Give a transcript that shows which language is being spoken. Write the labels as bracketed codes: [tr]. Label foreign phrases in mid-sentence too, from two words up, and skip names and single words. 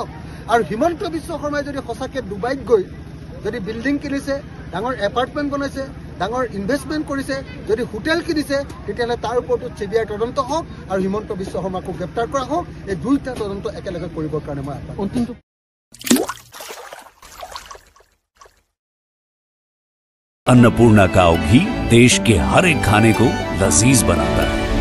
[as] আৰু হিমন্ত বিশ্ব শৰ্মাই যদি সঁচাকৈ ডুবাইত গৈ যদি বিল্ডিং কিনিছে, ডাঙৰ এপাৰ্টমেণ্ট বনাইছে, ডাঙৰ ইনভেষ্টমেণ্ট কৰিছে, যদি হোটেল কিনিছে, তেতিয়াহ'লে তাৰ ওপৰতো CBI তদন্ত হওক আৰু হিমন্ত বিশ্ব শৰ্মাকো গ্ৰেপ্তাৰ কৰা হওক। এই দুইটা তদন্ত একেলগে কৰিবৰ কাৰণে মই [hi] अन्नपूर्णा काव घी देश के हर एक खाने को लजीज बनाता है।